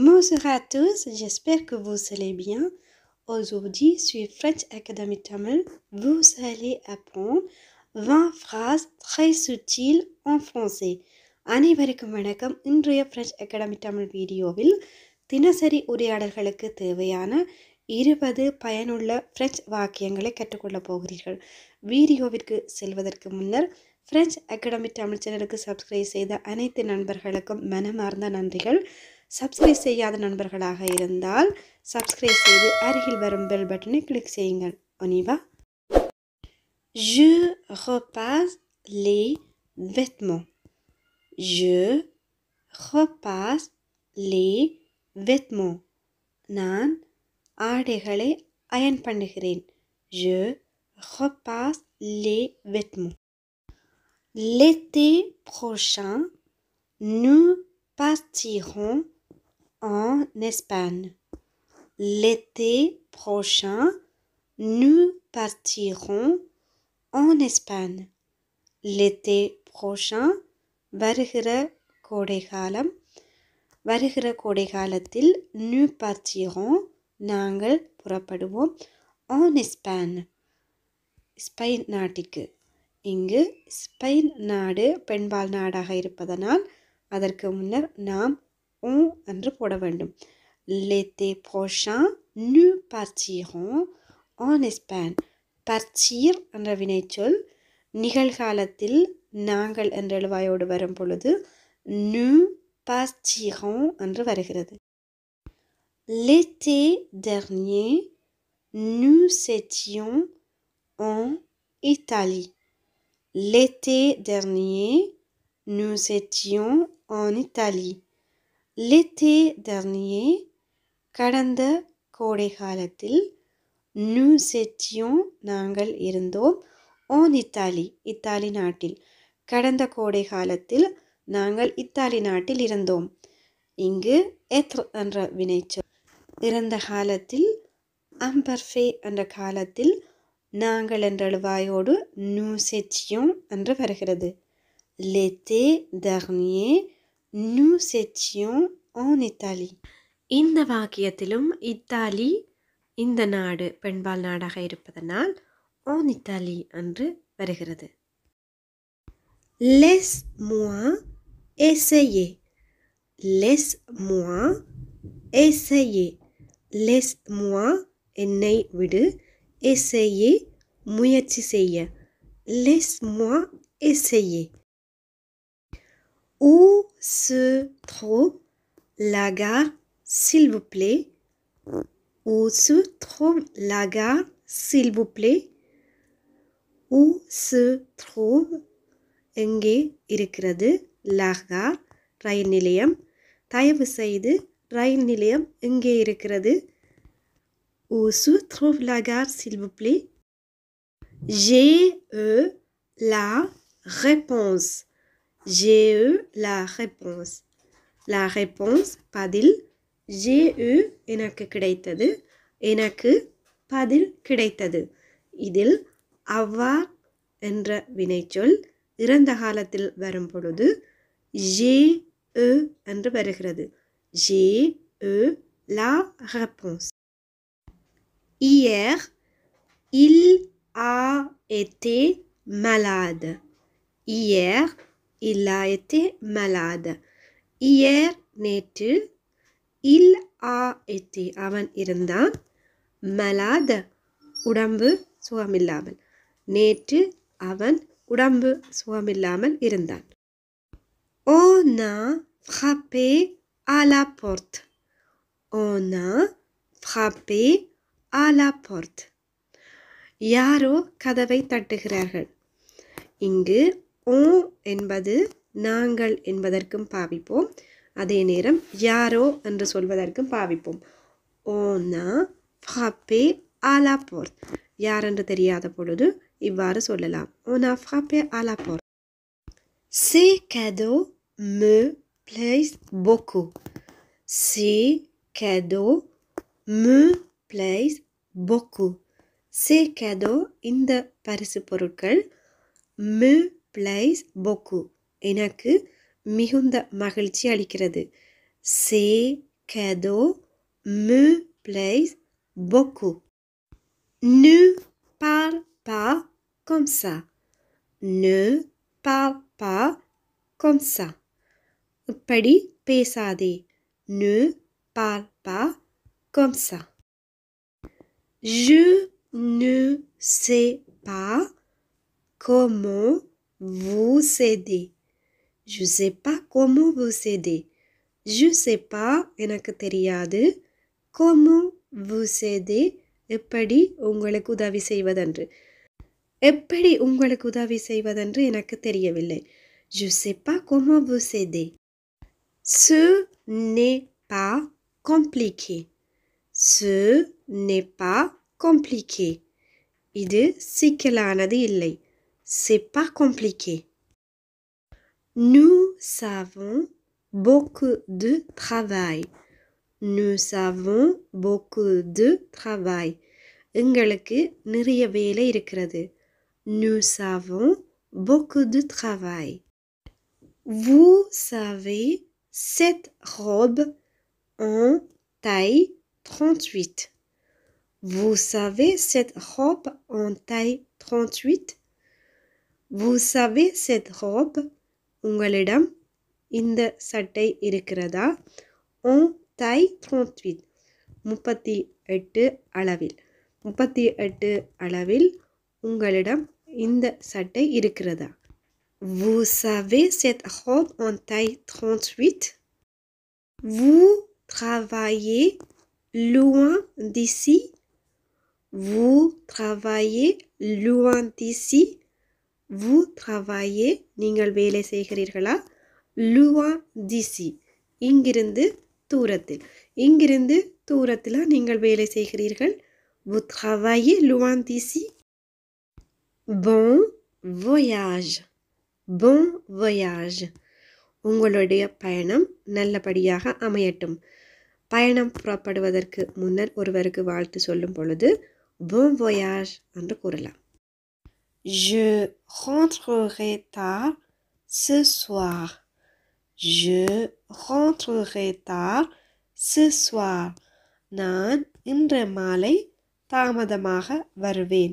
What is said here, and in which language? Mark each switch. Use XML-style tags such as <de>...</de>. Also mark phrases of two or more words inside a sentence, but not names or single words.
<fr>Bonjour à tous, j'espère que vous allez bien. Aujourd'hui, sur French Academy Tamil, vous allez apprendre 20 phrases très subtiles en français.</fr> <ta>அனைவருக்கும் வணக்கம். இன்றைய French Academy Tamil வீடியோவில் தினசரி உரையாடல்களுக்கு தேவையான 20 பயனுள்ள பிரெஞ்சு வாக்கியங்களை கற்றுக்கொள்ளப் போகிறீர்கள். வீடியோவிற்கு செல்வதற்கு முன்னர் French Academy தமிழ் சேனலுக்கு சப்ஸ்கிரைப் செய்த அனைத்து நண்பர்களுக்கும் மனமார்ந்த நன்றிகள். சப்ஸ்கிரைப் செய்யாத நண்பர்களாக இருந்தால் சப்ஸ்கிரைப் செய்து அருகில் வரும் பெல் பட்டனை கிளிக் செய்யுங்கள்.</ta> <fr>On y va. Je repasse les vêtements. Je repasse les vêtements.</fr> <ta>நான் ஆடைகளை அயன் பண்ணுகிறேன்.</ta> <fr>Je repasse les vêtements. L'été prochain, nous partirons en Espagne. L'été prochain, nous partirons en Espagne. L'été prochain,</fr> <ta>வருகிற கோடைகாலத்தில்</ta> <fr>nous partirons,</fr> <ta>நாங்கள் புறப்படுவோம்</ta> <fr>en Espagne,</fr> <ta>ஸ்பெயின் நாட்டிற்கு. இங்கு ஸ்பெயின் நாடு பெண்பால் நாடாக இருப்பதனால் அதற்கு முன்னர் நாம் என்று போட வேண்டும்.</ta> <fr>L'été prochain, nous partirons en Espagne.</fr> <ta>Partir என்ற வினைச்சொல் நிகழ்காலத்தில் நாங்கள் என்ற எழுவாயோடு வரும் பொழுது</ta> <fr>nous partirons</fr> <ta>என்று வருகிறது.</ta> <fr>L'été dernier, nous étions en Italie. L'été dernier, nous étions en Italie. L'été dernier,</fr> <ta>கடந்த கோடை காலத்தில்</ta> <fr>nous étions,</fr> <ta>நாங்கள் இருந்தோம்</ta> <fr>en Italie,</fr> <ta>இத்தாலி நாட்டில். கடந்த கோடை காலத்தில் நாங்கள் இத்தாலி நாட்டில் இருந்தோம். இங்கு être என்ற வினைச்சொல் இறந்த காலத்தில் imperfect என்ற காலத்தில் நாங்கள் என்ற எழுவாயோடு</ta> <fr>nous étions</fr> <ta>என்று வருகிறது.</ta> <fr>L'été dernier, nous étions en Italie.</fr> <ta>இந்த வாக்கியத்திலும் இத்தாலி இந்த நாடு பெண்பால் நாடாக இருப்பதனால்</ta> <fr>en Italie</fr> <ta>என்று வருகிறது.</ta> <fr>Laisse-moi essayer. Laisse-moi essayer. Laisse-moi,</fr> <ta>என்னை விடு, essayer, முயற்சி செய்ய.</ta> <fr>Laisse-moi essayer. Où se trouve la gare, s'il vous plaît? Où se trouve la gare, s'il vous plaît? Où se trouve,</fr> <ta>எங்கே இருக்கிறது,</ta> <fr>la gare,</fr> <ta>ரயில் நிலையம். தயவு செய்து ரயில் நிலையம் எங்கே இருக்கிறது?</ta> <fr>Où se trouve la gare, s'il vous plaît? J'ai la réponse. J'ai la réponse. La réponse,</fr> <ta>பதில். J'ai எனக்கு கிடைத்தது, எனக்கு பதில் கிடைத்தது. இதில் avoir என்ற வினைச்சொல் இறந்த காலத்தில் வரும் பொழுது j'ai என்று வருகிறது.</ta> <fr>J'ai la réponse. Hier, il a été malade. Hier, il a été malade. Hier, நேற்று, il a été,</fr> <ta>அவன் இருந்தான், malade, உடம்பு சுகமில்லாமல். நேற்று அவன் உடம்பு சுகமில்லாமல் இருந்தான்.</ta> <fr>On a frappé à la porte. On a frappé à la porte.</fr> <ta>யாரோ கதவை தட்டுகிறார்கள். இங்கு on என்பது நாங்கள் என்பதற்கும் பாவிப்போம், அதே நேரம் யாரோ என்று சொல்வதற்கும் பாவிப்போம்.</ta> <fr>On a frappé à la porte.</fr> <ta>யார் என்று தெரியாத பொழுது இவ்வாறு சொல்லலாம்.</ta> <fr>On a frappé à la porte. Ces cadeaux me plaisent beaucoup. Ces cadeaux me plaisent beaucoup. Ces cadeaux,</fr> <ta>இந்த பரிசு பொருட்கள்,</ta> <fr>me plaisent beaucoup,</fr> <ta>எனக்கு மிகுந்த மகிழ்ச்சி அளிக்கிறது.</ta> <fr>Ces cadeaux me plaisent beaucoup. Ne parle pas comme ça. Ne parle pas comme ça.</fr> <ta>இப்படி பேசாதே.</ta> <fr>Ne parle pas comme ça. Je ne sais pas comment vous aider. Je sais pas comment vous aider. Je sais pas</fr> <ta>எனக்கு தெரியாது.</ta> <fr>Comment vous aider</fr> <ta>எப்படி உங்களுக்கு உதவி செய்வதென்று. எப்படி உங்களுக்கு உதவி செய்வதென்று எனக்கு தெரியவில்லை.</ta> <fr>Je sais pas comment vous aider. Ce n'est pas compliqué. Ce n'est pas compliqué.</fr> <ta>இது சிக்கலானது இல்லை.</ta> <fr>C'est pas compliqué. Nous avons beaucoup de travail. Nous avons beaucoup de travail.</fr> <ta>எங்களுக்கு நிறைய வேலை இருக்கிறது.</ta> <fr>Nous avons beaucoup de travail. Vous savez cette robe en taille 38. Vous savez cette robe en taille 38? Vous savez cette robe?</fr> <ta>உங்களிடம் இந்த சட்டை இருக்கிறதா?</ta> <fr>En taille 38. 38 அளவில்.</fr> <ta>38 அளவில் உங்களிடம் இந்த சட்டை இருக்கிறதா?</ta> <fr>Vous savez cette robe en taille 38? Vous travaillez loin d'ici? Vous travaillez loin d'ici? Vous travaillez</fr> <ta>நீங்கள் வேலை செய்கிறீர்களா?</ta> <fr>Loin d'ici</fr> <ta>இங்கிருந்து தூரத்தில். இங்கிருந்து தூரத்தில் நீங்கள் வேலை செய்கிறீர்கள்.</ta> <fr>Vous travaillez loin d'ici? Bon voyage. Bon voyage.</fr> <ta>உங்களுடைய பயணம் நல்லபடியாக அமையட்டும். பயணம் புறப்படுவதற்கு முன்னர் ஒருவருக்கு வாழ்த்து சொல்லும் பொழுது</ta> <fr>bon voyage</fr> <ta>என்று கூறலாம்.</ta> <fr>Je rentrerai tard ce soir. Je rentrerai tard ce soir.</fr> <ta>நான் இன்று மாலை தாமதமாக வருவேன்.</ta>